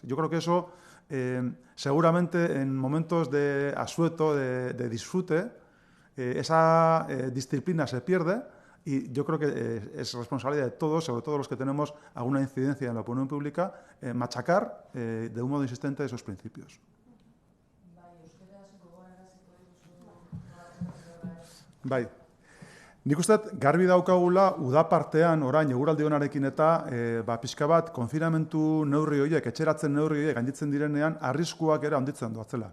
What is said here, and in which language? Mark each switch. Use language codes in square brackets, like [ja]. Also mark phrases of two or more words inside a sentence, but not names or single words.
[es] Yo creo que eso, seguramente en momentos de asueto, de disfrute, esa disciplina se pierde y yo creo que es responsabilidad de todos, sobre todo los que tenemos alguna incidencia en la opinión pública, machacar de un modo insistente esos principios. [eu] Bai. Nik uste garbi daukagula uda partean orain eguraldi onarekin eta pixka bat konfinamentu neurri horiek, etxeratzen neurri horiek gainditzen direnean arriskuak ere handitzen doatzela.